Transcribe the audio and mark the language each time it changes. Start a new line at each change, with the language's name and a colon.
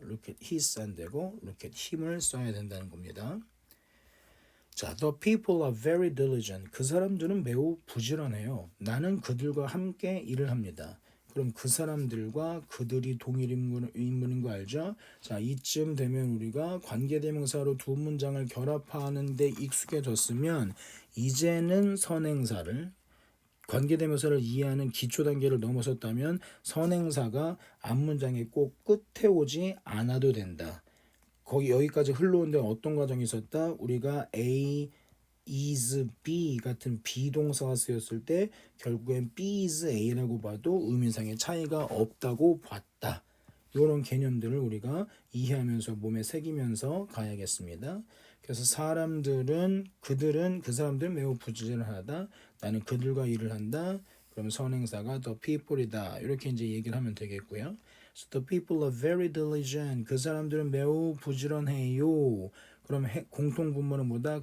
English: Look at his 안 되고 Look at him을
Korean: 써야 된다는 겁니다.
English: 자, the people are very diligent.
Korean: 그 사람들은 매우 부지런해요. 나는 그들과 함께 일을 합니다. 그럼 그 사람들과 그들이 동일 인물인 거 알죠? 자, 이쯤 되면 우리가 관계대명사로 두 문장을 결합하는 데 익숙해졌으면 이제는 선행사를 관계대명사를 이해하는 기초 단계를 넘어섰다면 선행사가 앞문장의 꼭 끝에 오지 않아도 된다. 거기 여기까지 흘러온 데는 어떤 과정이 있었다? 우리가 A is B 같은 비동사가 쓰였을 때 결국엔 B is A라고 봐도 의미상의 차이가 없다고 봤다. 이런 개념들을 우리가 이해하면서 몸에 새기면서 가야겠습니다. 그래서 그들은 그 사람들 매우 부지런하다. 나는 그들과 일을 한다. 그럼 선행사가 the people이다. 이렇게 이제 얘기를 하면 되겠고요.
English: So the people are very diligent.
Korean: 그 사람들은 매우 부지런해요. 그럼 공통 분모는 뭐다?